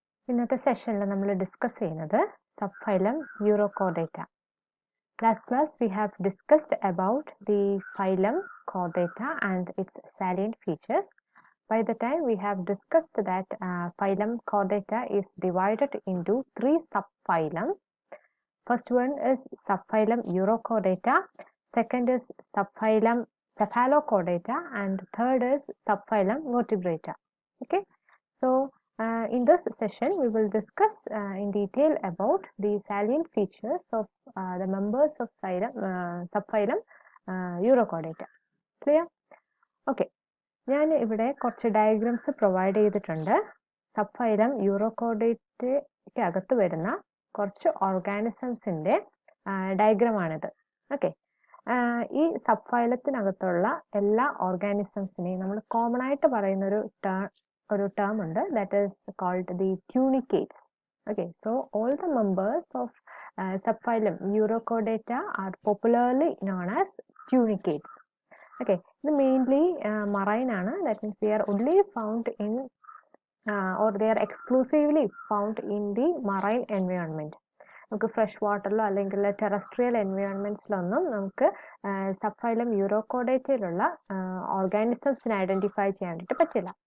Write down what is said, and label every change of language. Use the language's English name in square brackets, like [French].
[Malayalam] ഇന്നത്തെ സെഷനിൽ നമ്മൾ ഡിസ്കസ് ചെയ്യുന്നത് Subphylum Urochordata. [English] Last class we have discussed about the phylum Chordata and its salient features. By the time we have discussed that phylum Chordata is divided into 3 subphylums. First one is Subphylum Urochordata, second is Subphylum Cephalochordata, and third is Subphylum Vertebrata. Okay, so in this session we will discuss in detail about the salient features of the members of Subphylum Urochordata. Clear? [Malayalam] Okay, ഞാൻ ഇവിടെ കുറച്ച് diagrams provide ചെയ്തിട്ടുണ്ട്. Subphylum Urochordata അകത്ത് വരുന്ന കുറച്ച് ഓർഗാനിസംസിന്റെ diagram ആണിത്. Okay, ഈ സബ്ഫൈലത്തിനകത്തുള്ള എല്ലാ ഓർഗാനിസംസിനെയും നമ്മൾ കോമൺ ആയിട്ട് പറയുന്ന ഒരു ടേം ഉണ്ട്, [English] That is called the tunicates. Okay, so all the members of Subphylum Urochordata are popularly known as tunicates. Okay, [Malayalam] ഇത് മെയിൻലി മറൈൻ ആണ്. [English] That means they are only found in or they are exclusively found in the marine environment. [Malayalam] നമുക്ക് fresh വാട്ടറിലോ അല്ലെങ്കിൽ terrestrial എൻവയോൺമെന്റ്സിലൊന്നും നമുക്ക് Subphylum Urochordatയിലുള്ള ഓർഗാനിസംസിനെ identify ചെയ്യാൻ വേണ്ടിയിട്ട് പറ്റില്ല.